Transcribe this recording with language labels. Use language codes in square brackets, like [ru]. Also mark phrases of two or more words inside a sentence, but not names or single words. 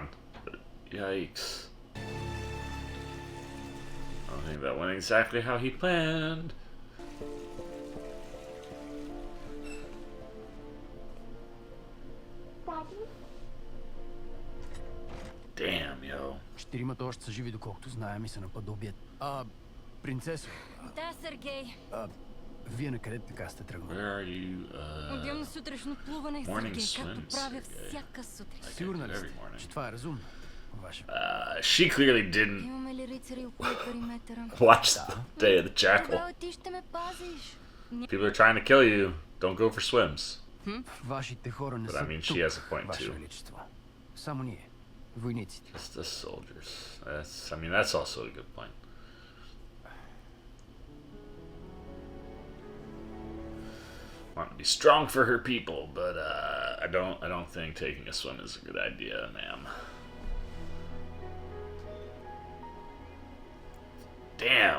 [en] But yikes. I don't think that went exactly how he planned. Damn, yo. [bg] Четиримата още са живи, доколкото знаем и се наподобят. Принцесо, Да, Сергей. вие на къде така сте тръгнали? [en] Where are you? [bg] Отивам на сутрешно плуване, [en] Morning [bg] Сергей, както [en] swims, [bg] правя Сергей. всяка сутрин. Сигурна ли [en] Every [bg] сте, [en] morning. [bg] че това е разумно? Ваше. [en] She clearly didn't [bg] Имаме ли рицари около периметъра? [en] watch the Day of the Jackal. [bg] Добре, ти ще ме пазиш. [en] People are trying to kill you. Don't go for swims. [bg] Вашите хора не [en] But [bg] са [en] I mean, [bg] тук, [en] she has a point, [bg] Ваше [en] too. [bg] Величество. Само ние, войниците. [en] Just the soldiers. That's also a good point. Want to be strong for her people, but I don't think taking a swim is a good idea, ma'am. Damn.